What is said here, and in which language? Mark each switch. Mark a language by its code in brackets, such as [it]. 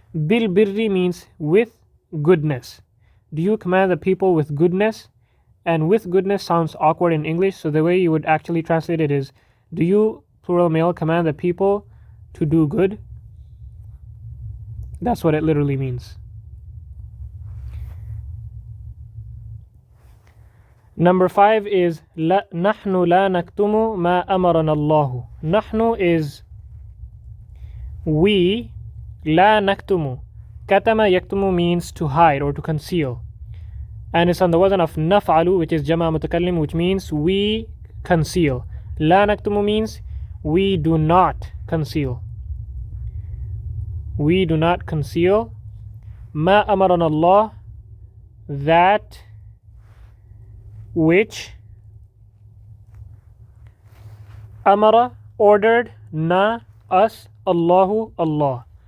[ar] Bil birri [en] means with goodness. Do you command the people with goodness? And with goodness sounds awkward in English, so the way you would actually translate it is, do you, plural male, command the people to do good? That's what it literally means. Number 5 is [ar] نحن لا نكتم ما أمرنا الله. نحن [en] is we, [ar] لا نكتم. [en] كتم يكتم means to hide or to conceal. And it's on the wazn of naf'alu, which is jama' mutakallim, which means we conceal. La naktumu means we do not conceal. We do not conceal. [ar] Ma amarana Allah, [en] that which amara, ordered, na, us, Allahu, Allah.